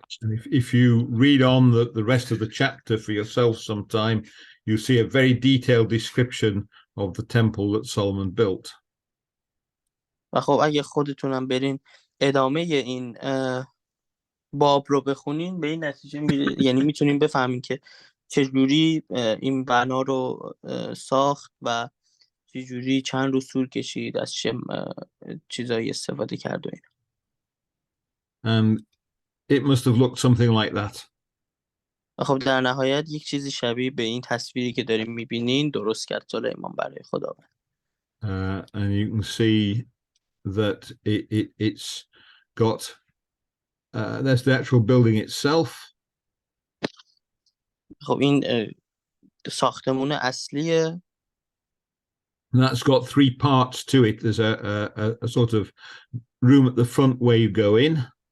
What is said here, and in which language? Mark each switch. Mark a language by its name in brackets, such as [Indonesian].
[English] And if you read on the rest of the chapter for yourself sometime, you see a very detailed description of the temple that Solomon built. [Persian] و خب اگه خودتونم برین ادامه این باب رو بخونین به این نتیجه یعنی میتونین بفهمین که چجوری این بنا رو ساخت و چجوری چند روز طول کشید، از چه چیزایی استفاده کرد و اینا. [English] And it must have looked something like that. [Persian] خب در نهایت یک چیزی شبیه به این تصویری که داریم میبینین درست کرد سلیمان برای خداوند. [English] And you can see that it's got there's the actual building itself. [Persian] خب این ساختمون اصلیه. [English] And that's got 3 parts to it. There's a sort of room at the front where you go in.